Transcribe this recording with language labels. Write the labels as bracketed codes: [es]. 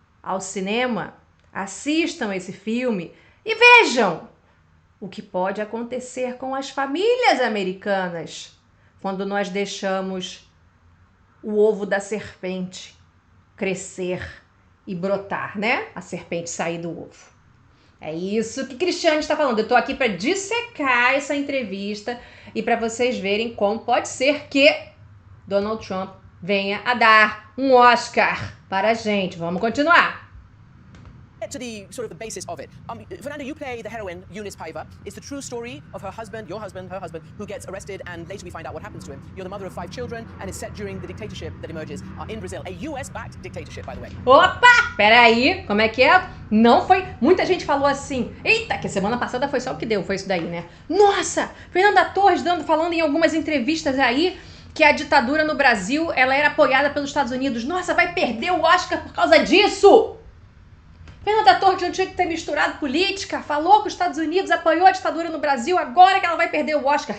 [pt] ao cinema, assistam esse filme e vejam o que pode acontecer com as famílias americanas quando nós deixamos o ovo da serpente crescer e brotar, né? A serpente sair do ovo. É isso que Cristiane está falando. Eu tô aqui para dissecar essa entrevista e para vocês verem como pode ser que Donald Trump venha a dar um Oscar para a gente. Vamos continuar. [en] To the sort of the basis of it. Fernanda, you play the heroine Eunice Piver. It's the true story of her husband, your husband, her husband, who gets arrested, and later we find out what happens to him. You're the mother of 5 children, and it's set during the dictatorship that emerges in Brazil, a US-backed dictatorship, by the way. [pt] Opa! Peraí, como é que é? Não foi... Muita gente falou assim, eita, que semana passada foi só o que deu, foi isso daí, né? Nossa, Fernanda Torres falando em algumas entrevistas aí que a ditadura no Brasil, ela era apoiada pelos Estados Unidos. Nossa, vai perder o Oscar por causa disso! Fernanda Torres não tinha que ter misturado política, falou que os Estados Unidos apoiou a ditadura no Brasil, agora que ela vai perder o Oscar.